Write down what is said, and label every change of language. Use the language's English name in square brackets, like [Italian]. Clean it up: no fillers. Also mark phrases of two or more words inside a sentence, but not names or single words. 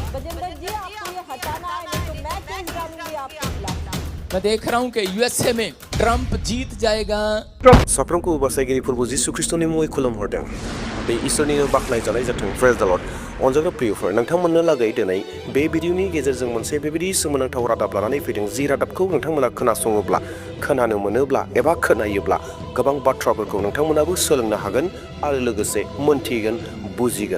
[Hindi] बजिंदर जी आपको ये हटाना है, नहीं तो मैं केस डालूंगी आपके खिलाफ। मैं देख रहा हूँ कि यूएसए में ट्रंप जीत जाएगा। [Bodo] साफ्रोमखौ बासायगिरिफोरखौ जिसु ख्रिस्टनि मुङै खुलुमहरदों। बे इसोरनिनो बाख्नायजानाय जाथों। [English] Praise the Lord. [Bodo] अनजाग्रा प्रियफोर, नोंथांमोननो लागै दिनै बे भिडिअनि गेजेरजों मोनसे बेबायदि सोमोनांथाव रादाब लानानै फैदों, जि रादाबखौ नोंथांमोना खोनासङोब्ला, खोनानो मोनोब्ला एबा खोनायोब्ला गोबां बाथ्राफोरखौ नोंथांमोनाबो सोलोंनो हागोन आरो लोगोसे मोनथिगोन, बुजिगोन।